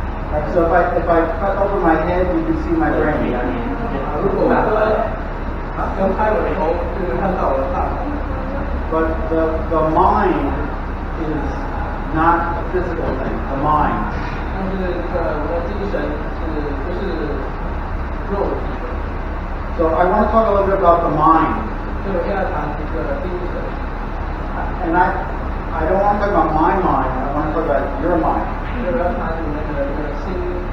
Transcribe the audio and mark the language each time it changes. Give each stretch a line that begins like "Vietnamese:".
English: Right, so if I cut over my head, you can see my brain.
Chinese: 如果我刚开我的头，就能看到我的大脑。
English: But the mind is not a physical thing. The mind.
Chinese: 但是我的精神就是肉体的。
English: So I want to talk a little bit about the mind.
Chinese: 所以我现在谈一个精神。
English: And I don't want to talk about my mind. I want to talk about your mind.
Chinese: 所以我要谈你们的心理。